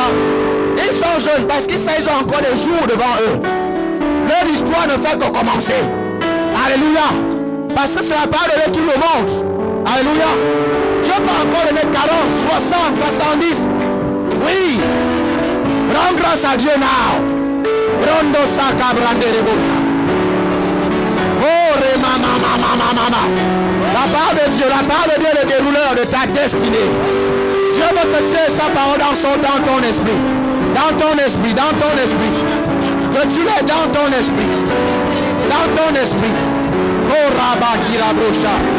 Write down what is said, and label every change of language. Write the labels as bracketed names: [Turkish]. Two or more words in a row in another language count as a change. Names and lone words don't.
[French] Ils sont jeunes parce qu'ils ont encore des jours devant eux. Leur histoire ne fait que commencer. Alléluia. Parce que c'est la parole de Dieu qui nous montre. Alléluia. Dieu peut encore donner 40, 60, 70. Oui. Rends grâce à Dieu now. Rondo saka brande rebosha. Oh, mama. La parole de Dieu est le dérouleur de ta destinée. Dieu veut que tu aies sa parole dans ton esprit. Dans ton esprit. Que tu l'aies dans ton esprit. Dans ton esprit. Oh, Rabba Kirabrocha.